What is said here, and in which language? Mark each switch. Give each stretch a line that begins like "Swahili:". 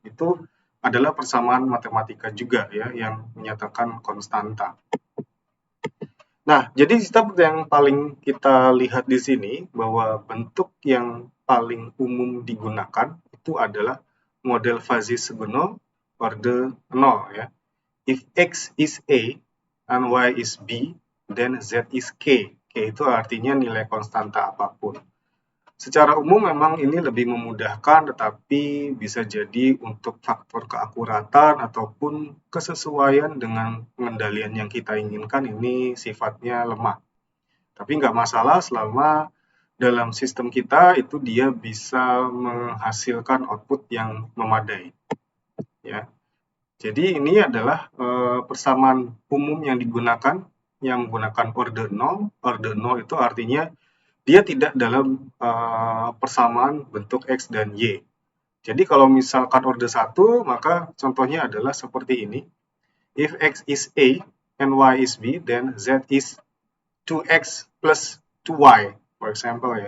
Indonesian: Itu adalah persamaan matematika juga ya yang menyatakan konstanta. Nah, jadi step yang paling kita lihat di sini bahwa bentuk yang paling umum digunakan itu adalah model fuzzy Sugeno orde 0 ya.
English: If X is A and Y is B, then Z is K.
Indonesian: K itu artinya nilai konstanta apapun. Secara umum memang ini lebih memudahkan, tetapi bisa jadi untuk faktor keakuratan ataupun kesesuaian dengan pengendalian yang kita inginkan ini sifatnya lemah. Tapi nggak masalah selama dalam sistem kita itu dia bisa menghasilkan output yang memadai. Ya. Jadi ini adalah persamaan umum yang digunakan, yang menggunakan orde 0. Orde 0 itu artinya dia tidak dalam persamaan bentuk X dan Y. Jadi kalau misalkan orde 1, maka contohnya adalah seperti ini.
English: If X is A and Y is B, then Z is 2X plus 2Y, for example ya.